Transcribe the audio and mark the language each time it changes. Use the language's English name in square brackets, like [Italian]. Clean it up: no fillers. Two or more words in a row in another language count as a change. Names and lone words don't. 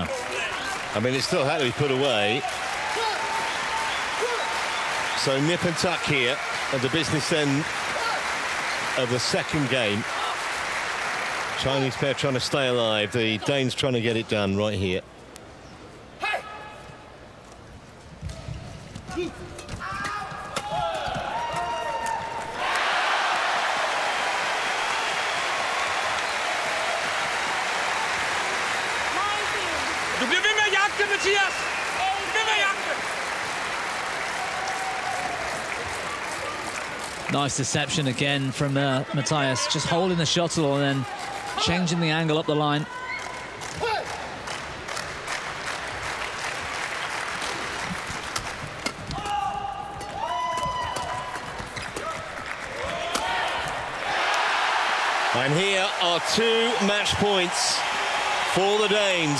[English] I mean, it still had to be put away. So nip and tuck here at the business end of the second game. Chinese pair trying to stay alive. The Danes trying to get it done right here. [Danish] Du bliver ved med at jagte, Mathias! Ved med at jagte! [English] Nice deception again from Matthias, just holding the shuttle and then changing the angle up the line. And here are 2 match points for the Danes.